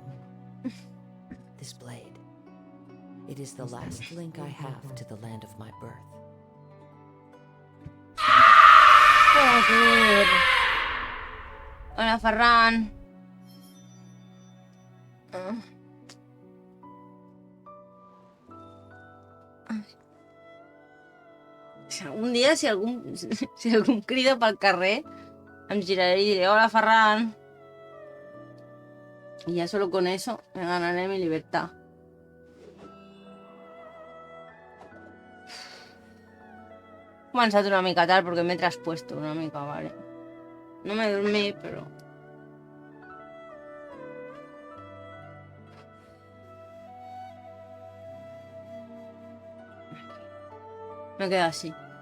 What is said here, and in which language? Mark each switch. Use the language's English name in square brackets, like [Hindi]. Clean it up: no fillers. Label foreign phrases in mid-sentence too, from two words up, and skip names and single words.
[English] This blade. It is the last link I have to the land of my birth. [Spanish] Joder. Hola, Ferran. [Catalan] Un dia, si algun crida pel carrer, em giraré i diré, hola, Ferran. [Spanish] Y ya solo con eso me ganaré mi libertad. [Catalan] He començat una mica tard perquè m'he traspuesto una mica, vale. [Spanish] No me dormí, pero... me queda así.